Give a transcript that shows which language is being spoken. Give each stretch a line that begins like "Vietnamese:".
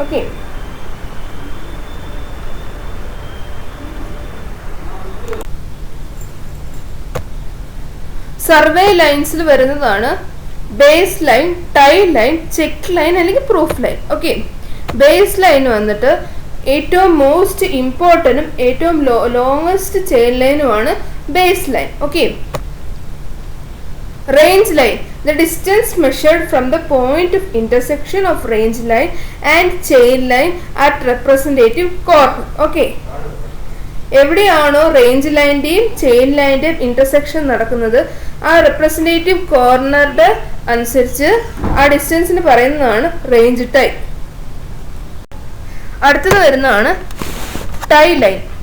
Malayalam: Okay, survey ലൈൻസിൽ വരുന്നതാണ് base line, tie line, check line അല്ലെങ്കിൽ proof line. Okay, base line വന്നിട്ട് ഏറ്റവും most ഇമ്പോർട്ടൻറ്റും ഏറ്റവും longest chain ലൈനുമാണ് base line.
English: Okay, range line, the distance measured from the point of intersection of range line and chain line at representative corner.
Malayalam: Okay, എവിടെയാണോ range ലൈൻ്റെയും chain ലൈൻ്റെയും intersection നടക്കുന്നത്, ആ representative കോർണറുടെ അനുസരിച്ച് ആ ഡിസ്റ്റൻസിന് പറയുന്നതാണ് range tie. അടുത്തത് വരുന്നതാണ് tie line.